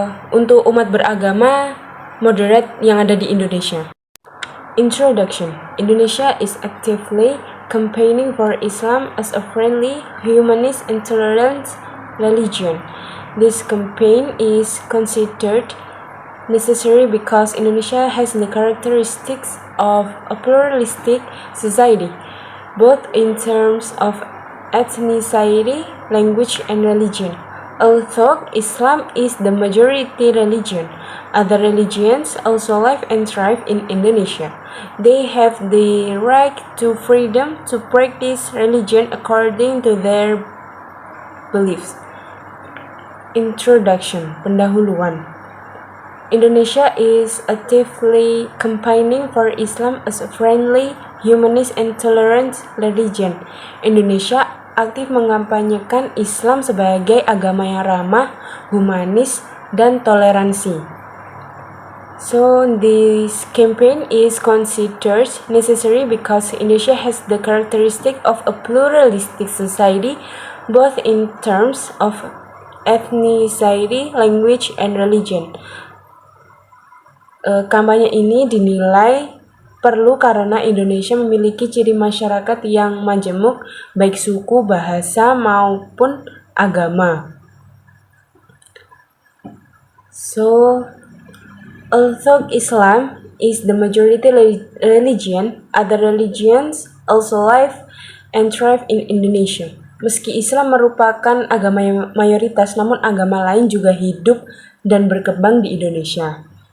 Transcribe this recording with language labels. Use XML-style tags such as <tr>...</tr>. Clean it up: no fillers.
<id>Untuk umat beragama moderate yang ada di Indonesia.</id> <en>Introduction. Indonesia is actively campaigning for Islam as a friendly, humanist, and tolerant religion. This campaign is considered necessary because Indonesia has the characteristics of a pluralistic society, both in terms of ethnicity, language, and religion. Although Islam is the majority religion, other religions also live and thrive in Indonesia. They have the right to freedom to practice religion according to their beliefs. Introduction, pendahuluan. Indonesia is actively campaigning for Islam as a friendly, humanist, and tolerant religion.</en> <id>Indonesia aktif mengampanyekan Islam sebagai agama yang ramah, humanis, dan toleransi.</id> <en>So this campaign is considered necessary because Indonesia has the characteristic of a pluralistic society, both in terms of ethnicity, language, and religion.</en> <id>Kampanye ini dinilai perlu karena Indonesia memiliki ciri masyarakat yang majemuk, baik suku, bahasa, maupun agama.</id> <en>So, although Islam is the majority religion, other religions also live and thrive in Indonesia.</en> <id>Meski Islam merupakan agama yang mayoritas, namun agama lain juga hidup dan berkembang di Indonesia.</id>